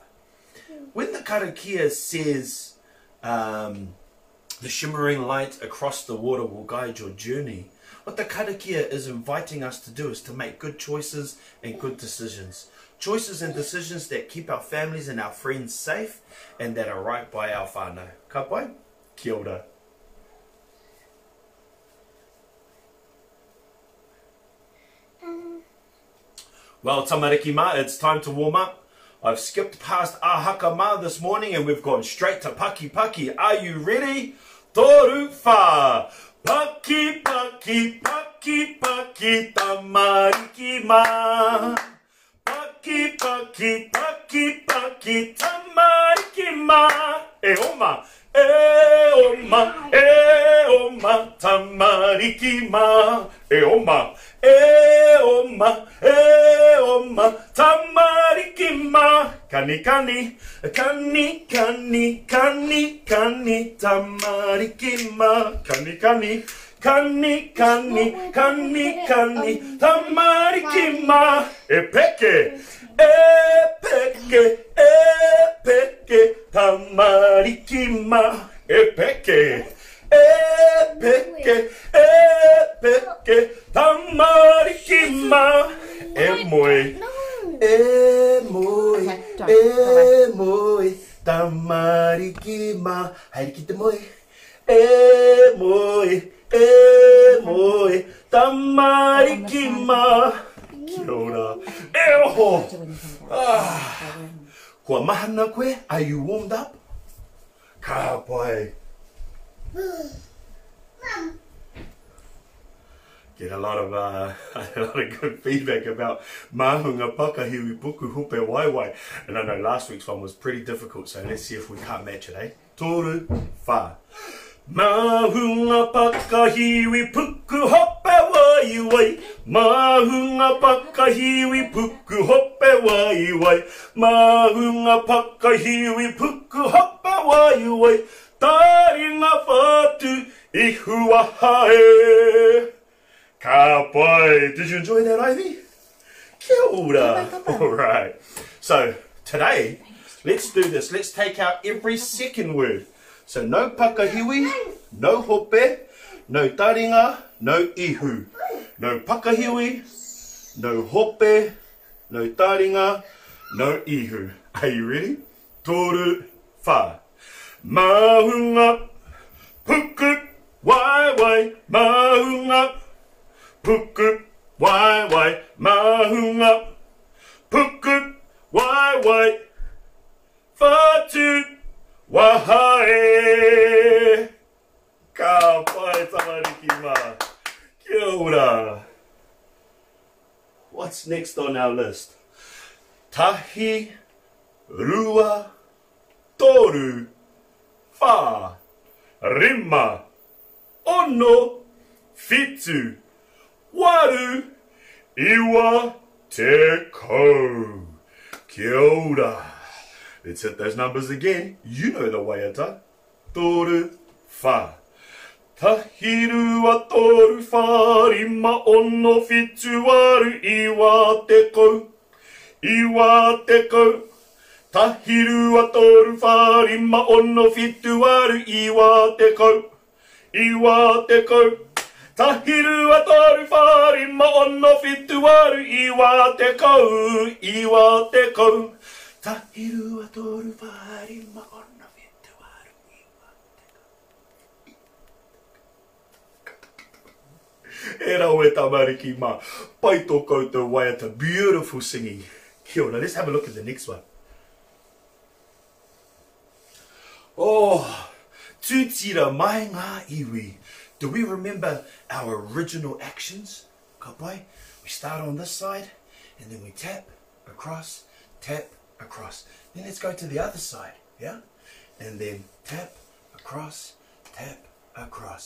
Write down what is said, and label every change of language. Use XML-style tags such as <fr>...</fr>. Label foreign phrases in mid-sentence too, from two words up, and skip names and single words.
<en>When the karakia says the shimmering light across the water will guide your journey, what the karakia is inviting us to do is to make good choices and good decisions. Choices and decisions that keep our families and our friends safe and that are right by our whanau.</en> <mi>Ka pai? Kia ora. Well, tamariki ma,</mi> <en>it's time to warm up. I've skipped past</en> <mi>Haka ma</mi> <en>this morning and we've gone straight to</en> <mi>paki paki.</mi> <en>Are you ready?</en> <mi>Toru wha. Paki paki paki paki tamariki ma. Paki paki paki paki tamariki ma. E oma. E oma. E oma. Tamariki ma. E oma. E oma. E oma. Tamariki ma. Kani kani. Kani kani kani kani. Tamariki ma. Kani kani. Kani kani kani kani. Tamariki ma. E peke. E peke. E peke. Tamariki ma. E peke. E peke. E peke. Tamariki ma. E moi. E moi. E moi. Tamariki ma. Hairiki te moi. E moi. E moi. Tamariki ma. Kia ora. E oho. Kua mahana koe,</mi> <en>are you warmed up?</en> <mi>Ka pai.</mi> <en>Get a lot of good feedback about</en> <mi>mahunga pakahiwi puku hupe waiwai.</mi> <en>And I know last week's one was pretty difficult, so let's see if we can't match it, eh?</en> <mi>Toru wha. Mahunga pakahiwi puku hope waiwai. Mahunga pakahiwi puku hope waiwai. Mahunga pakahiwi puku hope waiwai. Taringa whatu I huahae. Ka pai.</mi> <en>Did you enjoy that, Ivy? Kia ora. Alright. So, today, let's do this. Let's take out every second word. So, no pakahiwi, no hope, no taringa, no ihu. No pakahiwi, no hope, no taringa, no ihu. Are you ready?</en> <mi>toru, fa. Mahunga, puku, wai wai, mahunga, puku, wai wai, mahunga, puku, wai wai, fatu, wahae. Kapa e tamariki ma. Kia ora.</mi> <en>What's next on our list?</en> <mi>Tahi, rua, toru, fa, rima, ono, fitu, waru, iwa, te kou. Kia ora.</mi> <en>Let's hit those numbers again. You know the waiata.</en> <mi>Toru, fa. Tahiru wa toru fa, rima ono fitu waru iwa te kou. Iwa te kou. Tahiru wa toru fa, rima ono fitu waru iwa te kou. Iwa te kou. Tahiru wa toru fa, rima ono fitu waru iwa te kou. Iwa te kou. Tahiru wa toru fa, rima ono fitu waru iwa te kou. E rau e tamariki ma. Pai tō koutou waiata.</mi> <en>Beautiful singing.</en> <mi>Kia ora.</mi> <en>Let's have a look at the next one.</en> <mi>Oh, tūtira mai ngā iwi.</mi> <en>Do we remember our original actions?</en> <mi>Kapai?</mi> <en>We start on this side, and then we tap, across, tap, across. Then let's go to the other side, yeah? And then tap, across, tap, across.</en>